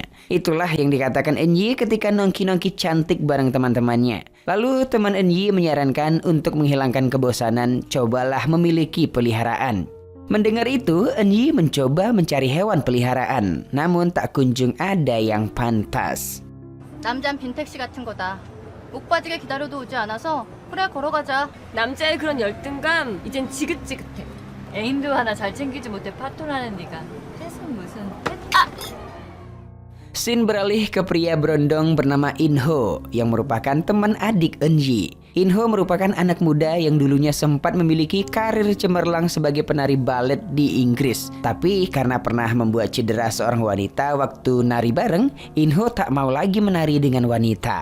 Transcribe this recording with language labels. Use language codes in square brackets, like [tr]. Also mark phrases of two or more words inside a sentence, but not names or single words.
[id] Itulah yang dikatakan Eunji ketika nongki-nongki cantik bareng teman-temannya. Lalu teman Eunji menyarankan untuk menghilangkan kebosanan, cobalah memiliki peliharaan. Mendengar itu, Eunji mencoba mencari hewan peliharaan, namun tak kunjung ada yang pantas. [ko] 남잔 빈택시 같은 거다. 목 빠지게 기다려도 오지 않아서 그래 걸어가자. 남자의 그런 열등감 이젠 지긋지긋해. 애인도 하나 잘 챙기지 못해 파토나는 네가 뜻은 무슨 [id] Scene beralih ke pria berondong bernama Inho yang merupakan teman adik Eunji. Inho merupakan anak muda yang dulunya sempat memiliki karir cemerlang sebagai penari balet di Inggris. Tapi karena pernah membuat cedera seorang wanita waktu nari bareng, Inho tak mau lagi menari dengan wanita.